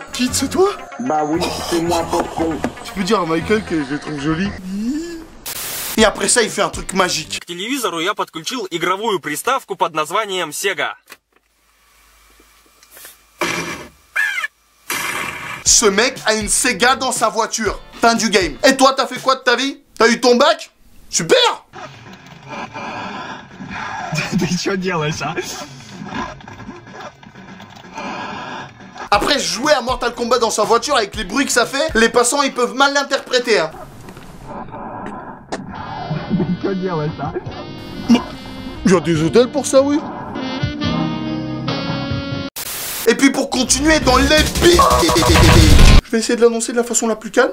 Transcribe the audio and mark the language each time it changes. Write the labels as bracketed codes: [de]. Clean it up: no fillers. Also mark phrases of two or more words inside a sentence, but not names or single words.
[fr] Qui, c'est toi? Bah oui, c'est moi, Popon. Tu peux dire à Michael que je le trouve joli. Et après ça, il fait un truc magique. [ru] К телевизору я подключил игровую приставку под названием Sega. [fr] Ce mec a une Sega dans sa voiture. Fin du game. Et toi, t'as fait quoi de ta vie? T'as eu ton bac? Super! [ru] Ты что делаешь, а? [fr] Après jouer à Mortal Kombat dans sa voiture avec les bruits que ça fait, les passants ils peuvent mal l'interpréter, hein. Il y a des hôtels pour ça, oui. Et puis pour continuer dans l'épique, je vais essayer de l'annoncer de la façon la plus calme.